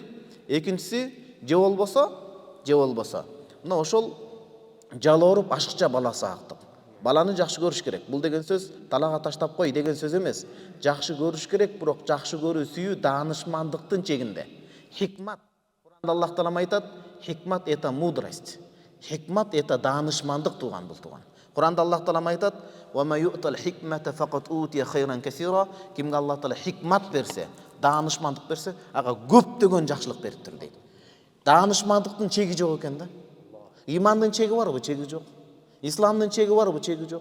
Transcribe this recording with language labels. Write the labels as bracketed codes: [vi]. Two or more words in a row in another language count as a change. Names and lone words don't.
[ky] Экинчиси, же болбосо, мына ошол жалооруп ашыкча баласы актык. Баланы жакшы көрүш керек. Бул деген сөз талага таштап кой деген сөз эмес. Жакшы көрүш керек, бирок жакшы көрүү, сүйүү даанышмандыктын чегинде. Хикмат. Куранда Аллах Таалам айтат, хикмат [ru] это мудрость. [ky] Хикмат это даанышмандык туган бул туган. Куранда Аллах Таалам айтат, [ar] "ومن يؤت الحكمة فقد أوتي خيرا كثيرا", [ky] кимге Аллах Таала хикмат берсе, даанышмандык берсе, ага көптөгөн жакшылык бериптир дейт. Даанышмандыктын чеги жок экен да. Имандын чеги барбы? Чеги жок. Исламдын чеги барбы? Чеги жок.